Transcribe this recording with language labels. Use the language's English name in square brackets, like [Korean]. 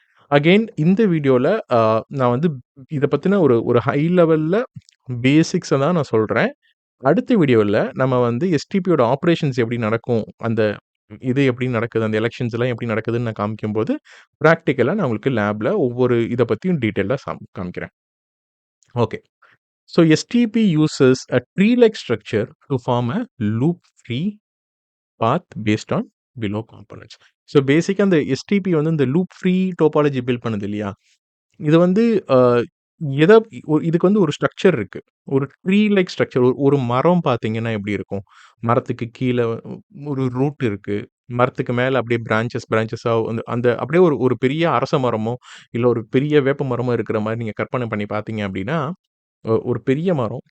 [Tamil] Again இந்த வீடியோல நான் வந்து இத பத்தின ஒரு ஒரு ஹை லெவல்ல பேசிக்ஸ தான் நான் சொல்றேன். அடுத்த வீடியோல நம்ம வந்து எஸ்டிபியோட ஆப்பரேஷன்ஸ் எப்படி நடக்கும்? அந்த இது எப்படி நடக்குது? அந்த எலக்ஷன்ஸ்லாம் எப்படி நடக்குதுன்னு நான் காமிக்கும்போது, பிராக்டிகலா நான் உங்களுக்கு லேப்ல ஒவ்வொரு இத பத்தியும் டீட்டெயிலா காமிக்கிறேன். Okay. [English] So STP uses a tree-like structure to form a loop-free path based on below components. [Tamil] So பேசிக்கா அந்த எஸ்டிபி வந்து இந்த லூப் ஃப்ரீ டோபாலஜி பில்ட் பண்ணுது இல்லையா? இது வந்து அ எத இதுக்கு வந்து ஒரு ஸ்ட்ரக்சர் இருக்கு. ஒரு ட்ரீ லைக் ஸ்ட்ரக்சர். ஒரு மரம் பார்த்தீங்கன்னா எப்படி இருக்கும்? மரத்துக்கு கீழ ஒரு ரூட் இருக்கு. மரத்துக்கு மேல அப்படியே பிரான்ச்சஸா வந்து அந்த அப்படியே ஒரு ஒரு பெரிய அரச மரமோ, இல்ல ஒரு பெரிய வேப்ப மரமோ இருக்கிற மாரி நீங்க கற்பனை பண்ணி பார்த்தீங்க அப்படின்னா, ஒரு பெரிய மரம்.